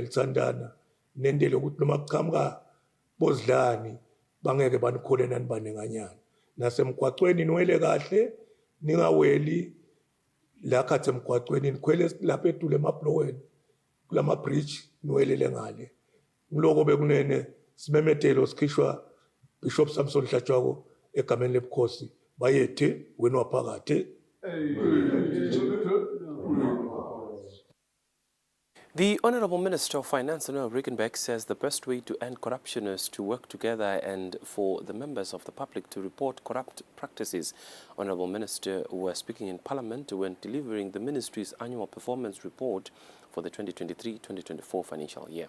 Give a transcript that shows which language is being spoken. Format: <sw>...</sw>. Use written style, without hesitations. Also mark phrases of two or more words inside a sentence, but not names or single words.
<ss>lithandana nendele ukuthi noma kuqhamuka bozidlani bangeke banikhole nani banenganyana nasemgwaqweni niwele kahle ningaweli la khathe emgwaqweni nikhwele lapha edule emabloweni kulama bridge niwelele ngale ngiloko bekunene simemethelo sikhishwa Bishop Samson Hlatshwako egameni lebukhosi bayethe wena waphakathe.</ss> <en>The Honourable Minister of Finance, Noel Rickenback, says the best way to end corruption is to work together and for the members of the public to report corrupt practices. Honourable Minister was speaking in Parliament when delivering the Ministry's annual performance report for the 2023-2024 financial year.</en>